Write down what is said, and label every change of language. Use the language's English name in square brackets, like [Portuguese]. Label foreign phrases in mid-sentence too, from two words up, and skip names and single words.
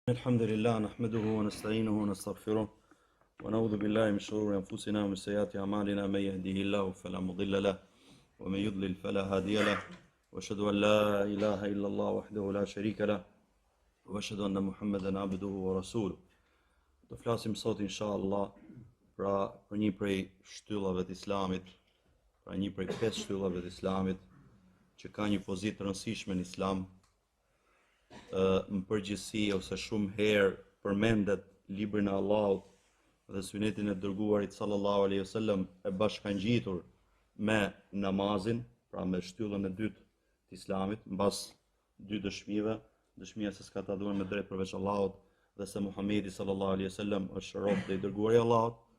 [Arabic] الحمد لله نحمده ونستعينه ونستغفره ونعوذ بالله من شرور أنفسنا ومن سيئات أعمالنا من يهده الله فلا مضل له ومن يضلل فلا هادي له وأشهد أن لا إله إلا الله وحده لا شريك له وأشهد أن محمدا عبده ورسوله. [Albanian] Do flasim sot inshallah për një prej shtyllave të Islamit, pra një prej 5 shtyllave të Islamit që ka një pozitë të rëndësishme në Islam. Në përgjithësi ose shumë herë përmendet librin e Allahut dhe sunetin e dërguarit [Arabic] صلى الله عليه وسلم [Albanian] e bashkangjitur me namazin, pra me shtyllën e dytë të Islamit, mbas dy dëshmive, dëshmia se s'ka të adhuruar me drejt përveç Allahut dhe se Muhamedi [Arabic] صلى الله عليه وسلم [Albanian] është rob dhe i dërguari i Allahut.